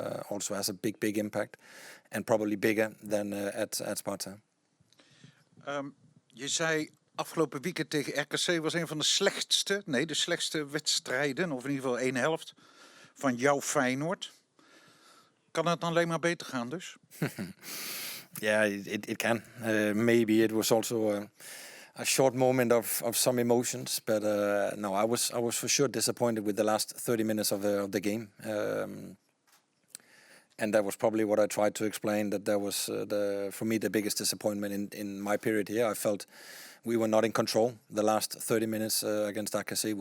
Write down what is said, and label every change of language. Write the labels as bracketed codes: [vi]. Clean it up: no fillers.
[en] Also has a big impact, and probably bigger than at Sparta. [nl] Je zei afgelopen weekend tegen RKC was een van de slechtste wedstrijden, of in ieder geval één helft van jouw Feyenoord. Kan het dan alleen maar beter gaan dus? [en] Yeah, it can. Maybe it was also a short moment of some emotions, but no, I was for sure disappointed with the last 30 minutes of the game. And that was probably what I tried to explain, that was for me the biggest disappointment in my period here. I felt we were not in control the last 30 minutes against RKC.